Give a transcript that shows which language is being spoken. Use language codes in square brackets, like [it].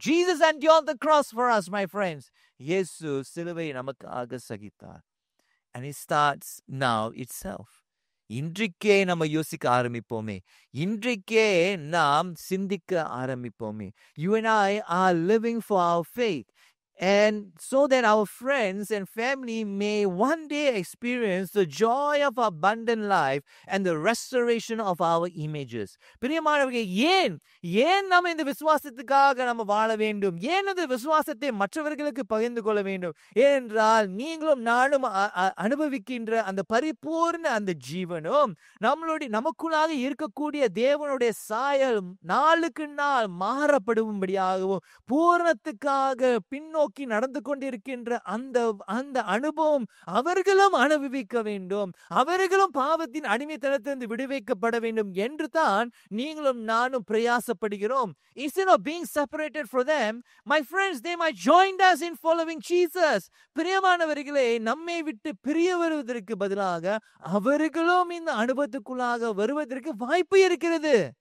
[en] Jesus endured the cross for us, my friends. [ta] இயேசு சிலுவை நமக்காக சகித்தார். [en] And it starts now itself. [ta] இன்றைக்கே நம்ம யோசிக்க ஆரம்பிப்போமே, இன்றைக்கே நாம் சிந்திக்க ஆரம்பிப்போமே. [en] You and I are living for our faith, and so that our friends and family may one day experience the joy of abundant life and the restoration of our images. [ta] பிரியமானவர்களே, ஏன் நம்ம இந்த விசுவாசத்துக்காக நம்ம வாழ வேண்டும்? ஏன் இந்த விசுவாசத்தை மற்றவர்களுக்கு பகிர்ந்து கொள்ள வேண்டும்? ஏனென்றால் நீங்களும் நானும் அனுபவிக்கின்ற அந்த பரிபூர்ண அந்த ஜீவனும் நமக்குள்ளாக இருக்கக்கூடிய தேவனுடைய சாயல் நாளுக்கு நாள் மாறப்படும்படியாகவும் பூரணத்துக்காக பின்னோக்கி நடந்து கொண்டிருக்கின்ற அந்த அனுபவம் அவர்களும் அனுபவிக்க வேண்டும். அவர்களும் பாவத்தின் அடிமைத்தனத்திலிருந்து விடுவிக்கப்பட வேண்டும் என்று தான் நீங்களும் நானும் பிரயாசப்படுகிறோம். [en] Instead of being separated from them, my friends, they might join us in following Jesus. [ta] பிரியமானவர்களே, நம்மை விட்டு பிரிய வருவதற்கு பதிலாக அவர்களும் இந்த அனுபவத்துக்குள்ளாக வருவதற்கு வாய்ப்பு இருக்கிறது.